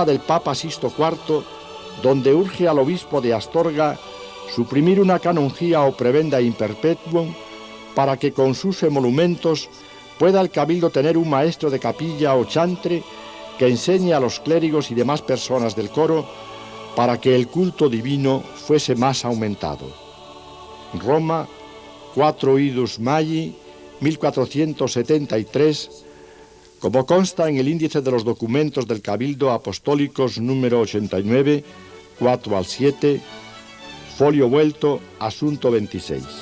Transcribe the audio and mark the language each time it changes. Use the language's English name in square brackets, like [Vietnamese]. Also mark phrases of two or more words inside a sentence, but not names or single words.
[Spanish] del Papa Sisto IV, donde urge al obispo de Astorga suprimir una canonjía o prebenda [Latin] in perpetuum [Spanish] para que con sus emolumentos pueda el cabildo tener un maestro de capilla o chantre que enseñe a los clérigos y demás personas del coro para que el culto divino fuese más aumentado. Roma, 4 [Latin] Idus Mayi, [Spanish] 1473, como consta en el índice de los documentos del Cabildo Apostólicos número 89, 4 al 7, folio vuelto, asunto 26.